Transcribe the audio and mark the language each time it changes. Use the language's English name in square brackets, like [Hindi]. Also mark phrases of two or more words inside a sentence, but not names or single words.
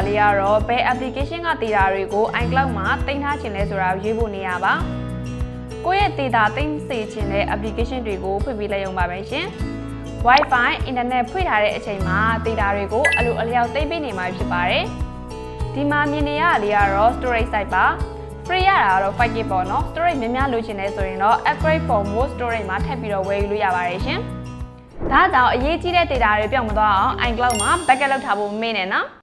[Burmese] လေးကတော့ဘယ် application က data တွေကို iCloud မှာတင်ထားခြင်းလဲဆိုတာကိုရွေးဖို့နေရပါကိုယ့်ရဲ့ data တင်စေခြင်းတဲ့ application တွေကိုဖွင့်ပြီးလိုက်ရုံပါပဲရှင် [English] Wi-Fi internet [Burmese] ဖွင့်ထားတဲ့အချိန်မှာ data တွေကိုအလိုအလျောက်သိမ်းပေးနေမှာဖြစ်ပါတယ်ဒီမှာမြင်နေရတာလေးကတော့ [English] storage site [Burmese] ပါ free ရတာကတော့ 5GB ပေါ့နော် storage များများလိုချင်နေဆိုရင်တော့ [English] upgrade for more storage [Burmese] မှာထပ်ပြီးတော့ဝယ်ယူလို့ရပါတယ်ရှင်ဒါကြောင့်အရေးကြီးတဲ့ data တွေပြောင်းမသွားအောင် iCloud မှာ backup လုပ်ထားဖို့မေ့နေနော်